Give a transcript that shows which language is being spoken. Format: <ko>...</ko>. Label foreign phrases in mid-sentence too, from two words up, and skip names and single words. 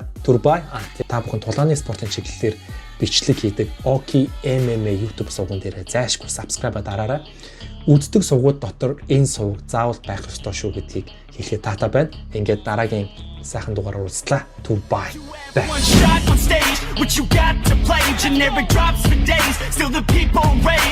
<mn>Турбай та бүхэн тулааны спортын чиглэлээр бичлэг хийдэг Oki MMA YouTube сувган дээр зайшгүй subscribe дараарай. Үздэг сувгууд дотор энэ сувг заавал байх ёстой шүү гэдгийг хэлэхэд таатай байна. Ингээд дараагийн сайхан дугаараар уулзлаа. Турбай.</mn> <en>One shot on stage, what you got to play? Generic drops for days, still the people rave.</en>